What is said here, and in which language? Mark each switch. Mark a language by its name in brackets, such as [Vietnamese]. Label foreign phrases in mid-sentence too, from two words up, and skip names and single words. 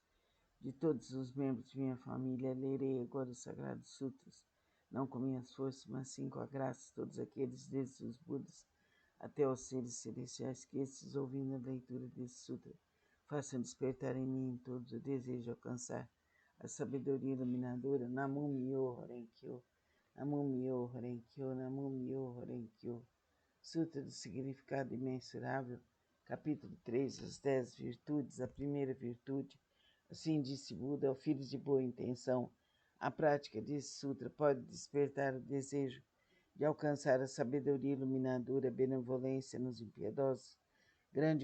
[Portuguese] de todos os membros de minha família, lerei agora os Sagrados Sutras, não com minhas forças, mas sim com a graça de todos aqueles, desde os Budas até os seres celestiais, que estes, ouvindo a leitura desse sutra, façam despertar em mim todos o desejo de alcançar a sabedoria iluminadora. [Japanese] 南無妙法蓮華経、南無妙法蓮華経、南無妙法蓮華経. [Portuguese] Sutra do Significado Imensurável, capítulo 3, as 10 virtudes, a primeira virtude. Assim disse Buda ao filho de boa intenção. A prática desse sutra pode despertar o desejo de alcançar a sabedoria iluminadora, a benevolência nos impiedosos, grande